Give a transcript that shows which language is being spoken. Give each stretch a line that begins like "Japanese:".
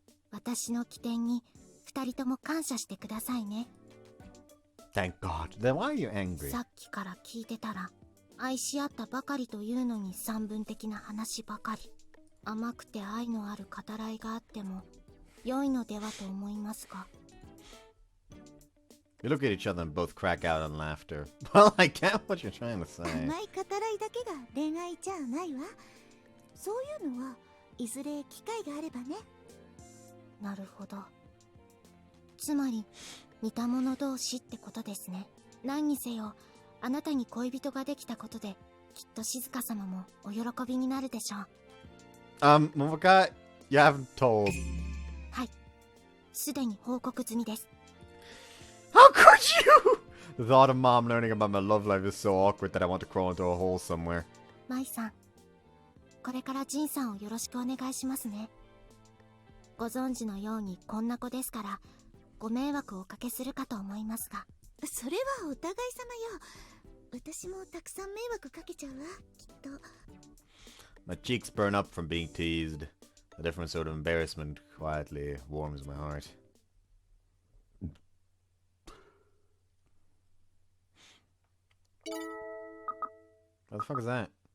Japanese: 私の起点に二人とも感謝してくださいね。
English: Thank God. Then why are you angry?
Japanese: さっきから聞いてたら、愛し合ったばかりというのに散文的な話ばかり。甘くて愛のある語らいがあっても良いのではと思いますが。
English: We look at each other and both crack out in laughter. Well, I get what you're trying to say.
Japanese: 甘い語らいだけが恋愛じゃないわ。そういうのはいずれ機会があればね。なるほど。つまり似た者同士ってことですね。何にせよあなたに恋人ができたことできっと静香様もお喜びになるでしょう。
English: Momoka, you haven't told.
Japanese: はい、すでに報告済みです。
English: How could you? The thought of Mom learning about my love life is so awkward that I want to crawl into a hole somewhere.
Japanese: マイさん、これからジンさんをよろしくお願いしますね。ご存知のようにこんな子ですからご迷惑をおかけするかと思いますが。それはお互い様よ。私もたくさん迷惑かけちゃうわ、きっと。
English: My cheeks burn up from being teased. A different sort of embarrassment quietly warms my heart. What the fuck is that?